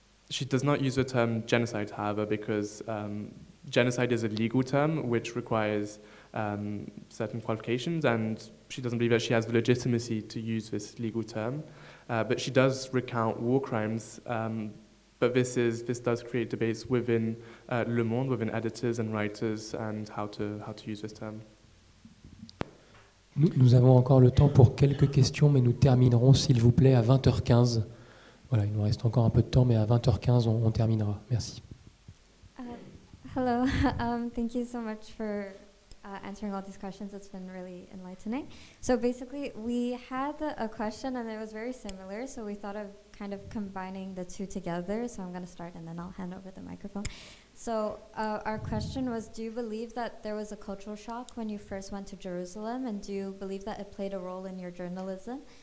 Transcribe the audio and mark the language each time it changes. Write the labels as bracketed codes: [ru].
[en] She does not use the term genocide, however, because genocide is a legal term which requires certain qualifications, and she doesn't believe that she has the legitimacy to use this legal term. But she does recount war crimes, but this does create debates within Le Monde, within editors and writers, and how to use this term. [fr] Nous avons encore le temps pour quelques questions, mais nous terminerons, s'il vous plaît, à 20h15. Voilà, il nous reste encore un peu de temps, mais à 20h15, on terminera. Merci. [en] Hello, thank you so much for answering all these questions. It's been really enlightening. So basically, we had a question, and it was very similar, so we thought of kind of combining the two together. So I'm going to start, and then I'll hand over the microphone. So our question was, do you believe that there was a cultural shock when you first went to Jerusalem, and do you believe that it played a role in your journalism?